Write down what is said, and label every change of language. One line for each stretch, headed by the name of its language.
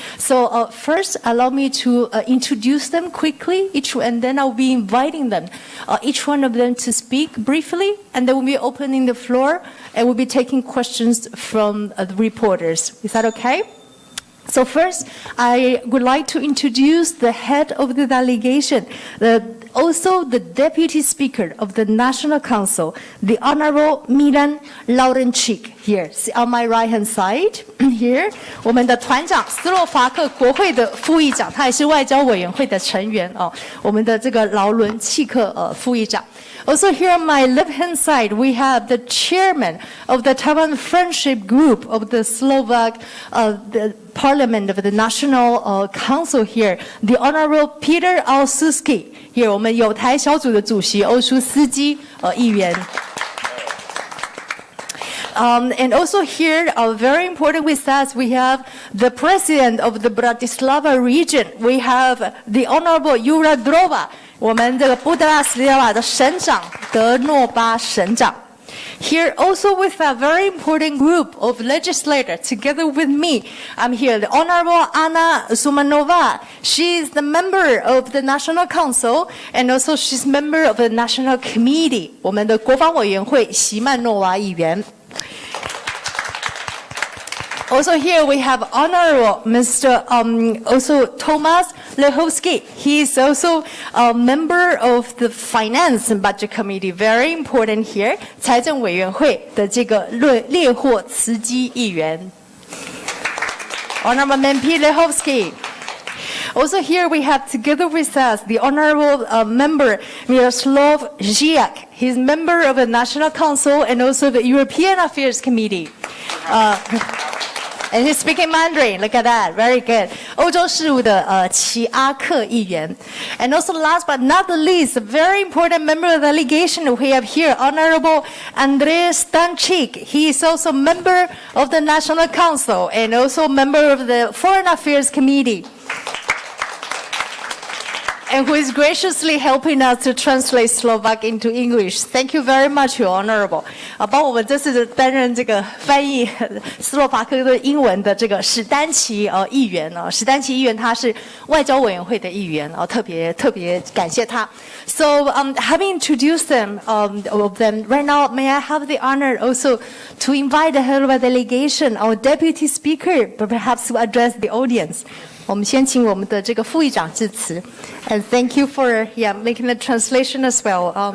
English: So first, allow me to introduce them quickly, and then I'll be inviting them, each one of them to speak briefly, and then we'll be opening the floor, and we'll be taking questions from the reporters. Is that okay? So first, I would like to introduce the head of the delegation, also the Deputy Speaker of the National Council, the Honorable Milan Laurenčík, here on my right-hand side, here.
Chinese: 我们的团长，斯洛伐克国会的副议长，他也是外交委员会的成员哦。我们的这个劳伦契克副议长。
English: Also here on my left-hand side, we have the chairman of the Taiwan Friendship Group of the Slovak the Parliament of the National Council here, the Honorable Peter Osuský. Here,
Chinese: 我们友台小组的主席欧舒斯基议员。
English: And also here, very important with us, we have the president of the Bratislava region. We have the Honorable Juraj Droba.
Chinese: 我们这个布拉提斯拉瓦的省长德若巴省长。
English: Here also with a very important group of legislators together with me. I'm here, the Honorable Anna Zemanová. She is the member of the National Council and also she's member of the National Committee.
Chinese: 我们的国防委员会席曼诺娃议员。
English: Also here we have Honorable Mr. also Tomáš Lehotský. He is also a member of the Finance and Budget Committee. Very important here.
Chinese: 财政委员会的这个列霍茨基议员。
English: Honorable MP Lehotský. Also here we have together with us the Honorable Member Miroslav Žiak. He's member of the National Council and also the European Affairs Committee. And he's speaking Mandarin. Look at that. Very good.
Chinese: 欧洲事务的齐阿克议员。
English: And also last but not the least, a very important member of the delegation we have here, Honorable Andrej Stančík. He is also member of the National Council and also member of the Foreign Affairs Committee. And who is graciously helping us to translate Slovak into English. Thank you very much, Your Honorable.
Chinese: 帮我们这次担任这个翻译斯洛伐克的英文的这个史丹奇议员史丹奇议员他是外交委员会的议员特别感谢他。
English: So having introduced them of them right now, may I have the honor also to invite the head of the delegation, our Deputy Speaker, but perhaps to address the audience.
Chinese: 我们先请我们的这个副议长致辞
English: and thank you for making the translation as well.